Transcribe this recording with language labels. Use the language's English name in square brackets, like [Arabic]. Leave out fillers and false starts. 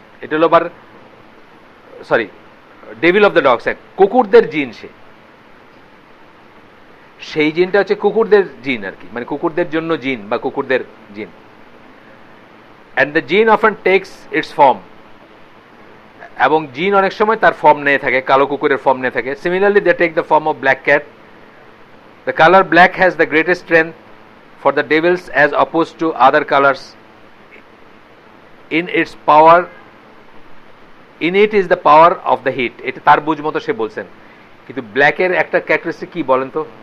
[Bangla] এটা হলো আবার [English] devil of the dogs, [Bangla] কুকুরদের জিন। সেই জিনটা হচ্ছে কুকুরদের জিন আর কি, মানে কুকুরদের জন্য জিন বা কুকুরদের জিন। [English] and the gene often takes its form, [Bangla] এবং জিন অনেক সময় তার ফর্ম নিয়ে থাকে, কালো কুকুরের ফর্ম নিয়ে থাকে। [English] Similarly they take the form of black cat. The color black has the greatest strength for the devils as opposed to other colors. In its power, in it is the power of the heat. [Bangla] এটা তার বুঝ মতো সে বলছেন, কিন্তু ব্ল্যাকের একটা characteristic কি বলেন তো?